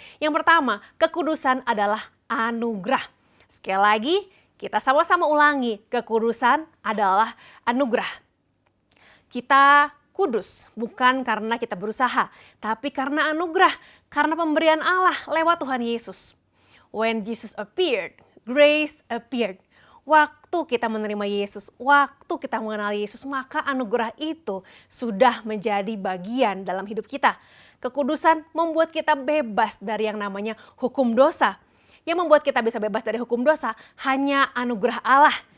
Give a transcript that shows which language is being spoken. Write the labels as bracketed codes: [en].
[id] Yang pertama, kekudusan adalah anugerah. Sekali lagi, kita sama-sama ulangi, kekudusan adalah anugerah. Kita kudus bukan karena kita berusaha, tapi karena anugerah, karena pemberian Allah lewat Tuhan Yesus. [en] When Jesus appeared, grace appeared. [id] Waktu kita menerima Yesus, waktu kita mengenal Yesus, maka anugerah itu sudah menjadi bagian dalam hidup kita. Kekudusan membuat kita bebas dari yang namanya hukum dosa. Yang membuat kita bisa bebas dari hukum dosa hanya anugerah Allah.